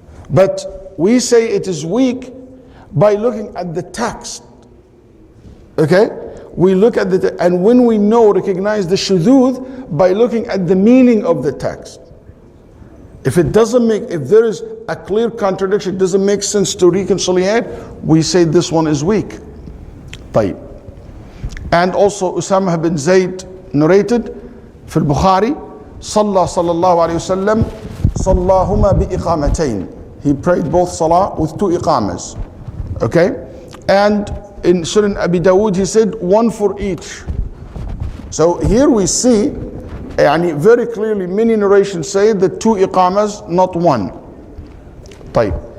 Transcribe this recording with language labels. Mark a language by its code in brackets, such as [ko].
[en] But we say it is weak by looking at the text. Okay? We look at and when we recognize the shudud by looking at the meaning of the text. If there is a clear contradiction, it doesn't make sense to reconciliate, we say this one is weak. [ar] طيب. [en] And also Usama bin Zayd narrated [ar] في البخاري صلى الله عليه وسلم صلاهما بإقامتين. [en] He prayed both salah with two iqamas. Okay? And in Sunan Abi Dawood he said one for each. So here we see very clearly many narrations say that two iqamas, not one. [ar] طيب.